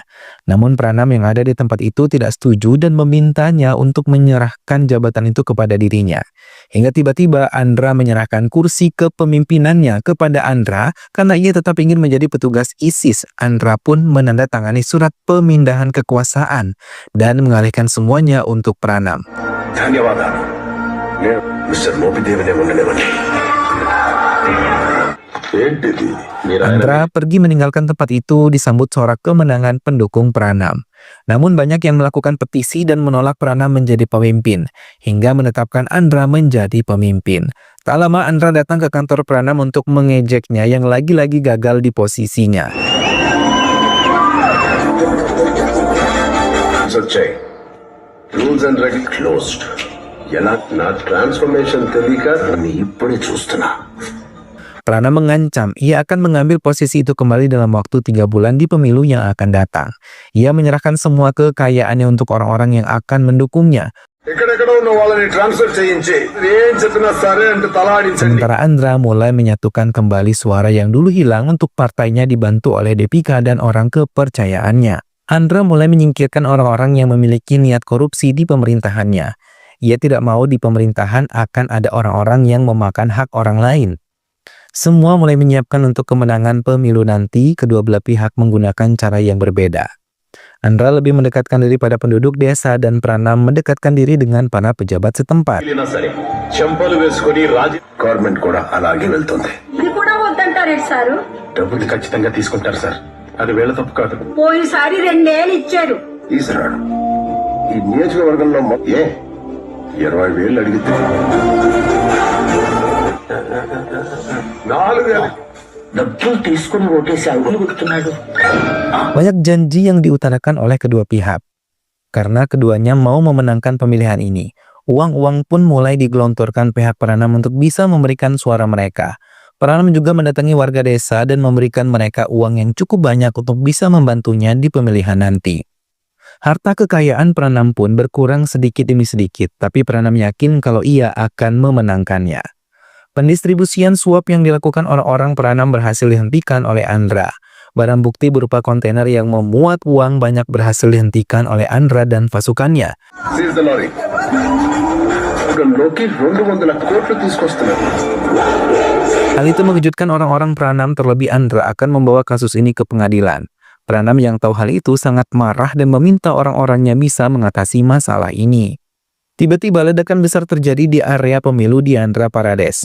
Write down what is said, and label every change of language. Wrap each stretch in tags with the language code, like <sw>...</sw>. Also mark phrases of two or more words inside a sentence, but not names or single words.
<id>Namun Pranam yang ada di tempat itu tidak setuju dan memintanya untuk menyerahkan jabatan itu kepada dirinya. Hingga tiba-tiba Andra menyerahkan kursi kepemimpinannya kepada Andra karena ia tetap ingin menjadi petugas ISIS. Andra pun menandatangani surat pemindahan kekuasaan dan mengalihkan semuanya untuk Pranam.</id> <te>ధన్యవాదాలు నేను మిస్టర్ మోపిదేవినే ఉండనివ్వండి ఏంటిది మీరు</te> <id>Andra pergi meninggalkan tempat itu disambut sorak kemenangan pendukung Pranam. Namun banyak yang melakukan petisi dan menolak Pranam menjadi pemimpin, hingga menetapkan Andra menjadi pemimpin. Tak lama Andra datang ke kantor Pranam untuk mengejeknya yang lagi-lagi gagal di posisinya.</id> <te>వచ్చాయి</te> <en>rules and regulation closed</en> <te>ఎలా నా ట్రాన్స్ఫర్మేషన్ తెలియక నేను ఇప్పుడే చూస్తున్నా</te> <id>Pranam mengancam ia akan mengambil posisi itu kembali dalam waktu 3 bulan di pemilu yang akan datang. Ia menyerahkan semua kekayaannya untuk orang-orang yang akan mendukungnya.</id> <te>ఎక్కడెక్కడ ఉన్న వాళ్ళని ట్రాన్స్ఫర్ చేయించి ఏం చెప్పినా సరే అంటే తలాడించండి</te> <id>Sementara Andra mulai menyatukan kembali suara yang dulu hilang untuk partainya dibantu oleh Depika dan orang kepercayaannya. Andra mulai menyingkirkan orang-orang yang memiliki niat korupsi di pemerintahannya. Ia tidak mau di pemerintahan akan ada orang-orang yang memakan hak orang lain. Semua mulai menyiapkan untuk kemenangan pemilu nanti, kedua belah pihak menggunakan cara yang berbeda. Andra lebih mendekatkan diri pada penduduk desa dan Pranam mendekatkan diri dengan para pejabat setempat.</id> <te>వెళ్ళినా సరే చెంపలు వేసుకొని గవర్నమెంట్ కూడా అలాగే వెళ్తుంది ఇది కూడా వద్దంటారేంటి సారు డబ్బులు ఖచ్చితంగా తీసుకుంటారు సార్ అది వేళ తప్పు కాదు పోయినసారి 2 ఏళ్ళు ఇచ్చారు తీసుకురాడు ఈ నియోజకవర్గంలో 20,000 అడిగితే 4,000 డబ్బులు తీసుకుని ఓటేసి అడుగులు పెడుతున్నాడు</te> <id>Banyak janji yang diutarakan oleh kedua pihak. Karena keduanya mau memenangkan pemilihan ini, uang-uang pun mulai digelontorkan pihak Pranam untuk bisa memberikan suara mereka. Pranam juga mendatangi warga desa dan memberikan mereka uang yang cukup banyak untuk bisa membantunya di pemilihan nanti. Harta kekayaan Pranam pun berkurang sedikit demi sedikit, tapi Pranam yakin kalau ia akan memenangkannya. Pendistribusian suap yang dilakukan orang-orang Pranam berhasil dihentikan oleh Andra. Barang bukti berupa kontainer yang memuat uang banyak berhasil dihentikan oleh Andra dan pasukannya.</id> <en>Seize the lorry.</en> <te>మార్గంలోకి 200 కోట్లు తీసుకొస్తున్నారు.</te> <id>Hal itu mengejutkan orang-orang Pranam, terlebih Andra akan membawa kasus ini ke pengadilan. Pranam yang tahu hal itu sangat marah dan meminta orang-orangnya bisa mengatasi masalah ini. Tiba-tiba ledakan besar terjadi di area pemilu di Andhra Pradesh.</id>